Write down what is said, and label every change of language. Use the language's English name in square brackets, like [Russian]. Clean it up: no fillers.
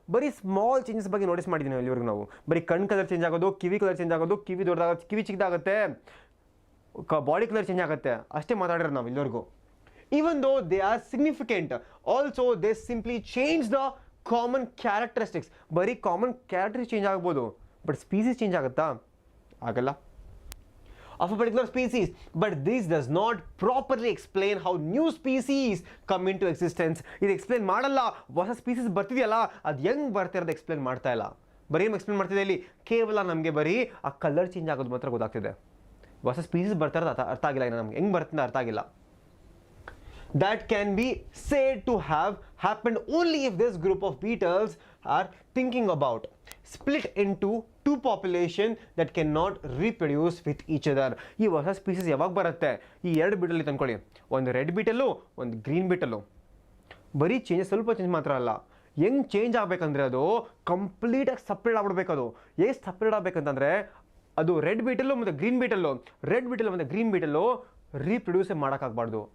[Kannada] ಬರೀ small changes ಬಗ್ಗೆ notice ಮಾಡಿದ್ದೀವಿ ನಾವು ಇಲ್ಲಿವರೆಗೂ. ನಾವು ಬರೀ ಕಣ್ಣು ಕಲರ್ ಚೇಂಜ್ ಆಗೋದು, ಕಿವಿ ಕಲರ್ ಚೇಂಜ್ ಆಗೋದು, ಕಿವಿ ದೊಡ್ಡದಾಗುತ್ತೆ, ಕಿವಿ ಚಿಕ್ಕದಾಗುತ್ತೆ, ಬಾಡಿ ಕಲರ್ ಚೇಂಜ್ ಆಗುತ್ತೆ, ಅಷ್ಟೇ ಮಾತಾಡಿರೋದು ನಾವು ಇಲ್ಲಿವರೆಗೂ. [English] Even though they are significant, also they simply change the common characteristics. [Kannada] ಬರೀ ಕಾಮನ್ ಕ್ಯಾರೆಕ್ಟರಿಸ್ಟಿಕ್ಸ್ ಚೇಂಜ್ ಆಗ್ಬೋದು, ಬಟ್ ಸ್ಪೀಸೀಸ್ ಚೇಂಜ್ ಆಗುತ್ತಾ? ಆಗಲ್ಲ. [English] Of a particular species, but this does not properly explain how new species come into existence. [Kannada] ಇದು explain ಮಾಡಲ್ಲ. ಹೊಸ species ಬರ್ತಿದೆಯಲ್ಲ, ಅದು ಹೆಂಗೆ ಬರ್ತಿರೋದು explain ಮಾಡ್ತಾ ಇಲ್ಲ. ಬರೀ ಏನು ಎಕ್ಸ್ಪ್ಲೇನ್ ಮಾಡ್ತಿದೆ ಇಲ್ಲಿ? ಕೇವಲ ನಮಗೆ ಬರೀ ಆ ಕಲರ್ ಚೇಂಜ್ ಆಗೋದು ಮಾತ್ರ ಗೊತ್ತಾಗ್ತಿದೆ. ಹೊಸ ಸ್ಪೀಸೀಸ್ ಬರ್ತಾ ಇರೋದು ಅರ್ಥ ಆಗಿಲ್ಲ, ನಮ್ಗೆ ಹೆಂಗೆ ಬರ್ತದೆ ಅರ್ಥ ಆಗಿಲ್ಲ. [English] That can be said to have happened only if this group of beetles are thinking about split into two population that cannot reproduce with each other. [Kannada] ಈ ಹೊಸ ಸ್ಪೀಸೀಸ್ ಯಾವಾಗ ಬರುತ್ತೆ? ಈ ಎರಡು ಬೀಟಲ್ಲಿ ತಂದ್ಕೊಳ್ಳಿ, ಒಂದು ರೆಡ್ ಬೀಟಲ್ಲು, ಒಂದು ಗ್ರೀನ್ ಬೀಟಲ್ಲು. ಬರೀ changes ಸ್ವಲ್ಪ ಚೇಂಜ್ ಮಾತ್ರ ಅಲ್ಲ, ಹೆಂಗೆ ಚೇಂಜ್ ಆಗಬೇಕಂದ್ರೆ ಅದು ಕಂಪ್ಲೀಟಾಗಿ ಸಪ್ರೇಟ್ ಆಗ್ಬಿಡ್ಬೇಕು. ಅದು ಎಷ್ಟು ಸಪ್ರೇಟ್ ಆಗಬೇಕಂತಂದರೆ, ಅದು ರೆಡ್ ಬೀಟಲ್ಲು ಮತ್ತು ಗ್ರೀನ್ ಬೀಟಲ್ಲು, ರೆಡ್ ಬೀಟಲ್ ಮತ್ತು ಗ್ರೀನ್ ಬೀಟಲ್ಲು ರೀಪ್ರೊಡ್ಯೂಸೇ ಮಾಡೋಕ್ಕಾಗಬಾರ್ದು.